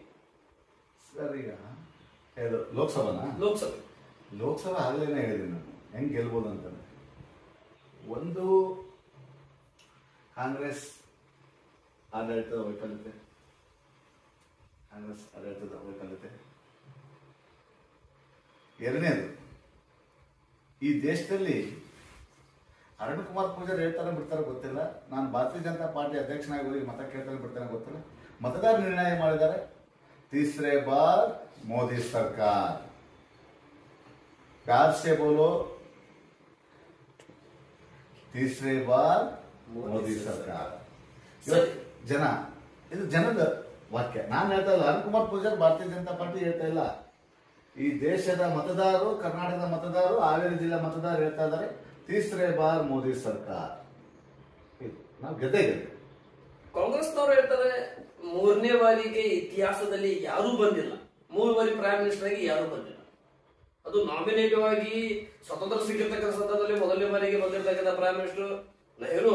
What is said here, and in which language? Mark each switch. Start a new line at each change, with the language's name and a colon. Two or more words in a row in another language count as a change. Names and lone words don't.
Kannada: ಸರ್, ಈಗ ಲೋಕಸಭಾ ಆಗಲೇನೆ ಹೇಳಿದ್ದೀನಿ ನಾನು ಹೆಂಗೆ ಗೆಲ್ಬೋದು ಅಂತಂದ್ರೆ, ಒಂದು ಕಾಂಗ್ರೆಸ್ ಆಡಳಿತದ ವೈಫಲ್ಯತೆ, ಎರಡನೇದು ಈ ದೇಶದಲ್ಲಿ ಅರುಣ್ ಕುಮಾರ್ ಪೂಜಾರಿ ಹೇಳ್ತಾರೆ ಬಿಡ್ತಾರೆ ಗೊತ್ತಿಲ್ಲ, ನಾನು ಭಾರತೀಯ ಜನತಾ ಪಾರ್ಟಿ ಅಧ್ಯಕ್ಷನಾಗಿ ಹೋಗಿ ಮತ ಕೇಳ್ತಾರೆ ಬಿಡ್ತಾರೆ ಗೊತ್ತಿಲ್ಲ. ಮತದಾರ ನಿರ್ಣಯ ಮಾಡಿದ್ದಾರೆ
Hindi: तीसरे बार मोदी सरकार। प्यार से बोलो, तीसरे बार मोदी सरकार।
Kannada: ಜನ ಇದು ಜನದ ವಾಕ್ಯ, ನಾನು ಹೇಳ್ತಾ ಇಲ್ಲ. ಅರುಣ್ ಕುಮಾರ್ ಪೂಜಾರಿ ಭಾರತೀಯ ಜನತಾ ಪಾರ್ಟಿ ಹೇಳ್ತಾ ಇಲ್ಲ, ಈ ದೇಶದ ಮತದಾರರು, ಕರ್ನಾಟಕದ ಮತದಾರರು, ಹಾವೇರಿ ಜಿಲ್ಲಾ ಮತದಾರರು ಹೇಳ್ತಾ ಇದ್ದಾರೆ
Hindi: तीसरे बार मोदी सरकार।
Kannada: ನಾವು ಗೆದ್ದೇ ಗೆದ್ದೆ. ಕಾಂಗ್ರೆಸ್ನವರು ಹೇಳ್ತಾರೆ ಮೂರನೇ ಬಾರಿಗೆ ಇತಿಹಾಸದಲ್ಲಿ ಯಾರೂ ಬಂದಿಲ್ಲ, 3 ಬಾರಿ
English: prime minister
Kannada: ಆಗಿ ಯಾರೂ ಬಂದಿಲ್ಲ. ಅದು ನಾಮಿನೇಟಿವ್ ಆಗಿ ಸ್ವತಂತ್ರ ಸಿಕ್ಕಿರ್ತಕ್ಕಂಥ ಸಂದರ್ಭದಲ್ಲಿ ಮೊದಲನೇ ಬಾರಿಗೆ ಬಂದಿರತಕ್ಕಂಥ
English: prime minister
Kannada: ನೆಹರು.